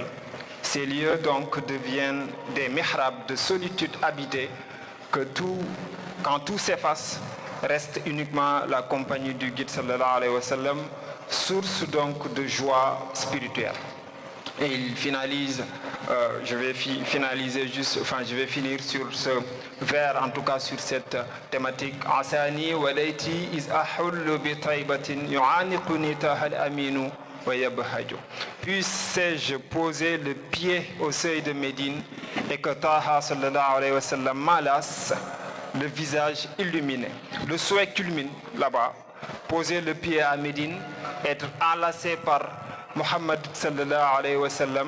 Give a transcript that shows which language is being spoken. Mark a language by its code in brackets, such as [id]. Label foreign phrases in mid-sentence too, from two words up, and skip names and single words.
[fr] Ces lieux donc deviennent des mihrabs de solitude habitée, quand tout s'efface, reste uniquement la compagnie du guide [ar] صلى الله عليه وسلم, [fr] source donc de joie spirituelle. Et il finalise, je vais finir sur ce vers, en tout cas sur cette thématique. [ar] عساني وليتي إذ أحل بطيبة يعانقني طه الأمين ويبهج. [fr] Puisse-je poser le pied au seuil de Médine et que Taha [ar] صلى الله عليه وسلم [fr] m'enlace le visage illuminé. Le souhait culmine là-bas, poser le pied à Médine, être enlacé par Muhammad [ar] صلى الله عليه وسلم.